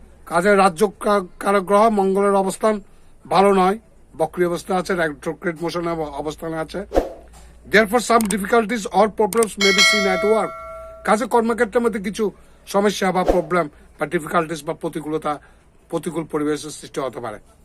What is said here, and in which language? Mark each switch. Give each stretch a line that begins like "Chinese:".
Bangla: কাজে রাজযোগকারক গ্রহ মঙ্গলের অবস্থান ভালো নয়, বক্রী অবস্থা আছে, রেট্রোগ্রেড মোশনে অবস্থানে আছে।
English: Therefore some difficulties or problems may be seen at work.
Bangla: কাজে কর্মক্ষেত্রের মধ্যে কিছু সমস্যা বা প্রবলেম বা ডিফিকাল্টিস বা প্রতিকূল পরিবেশের সৃষ্টি হতে পারে।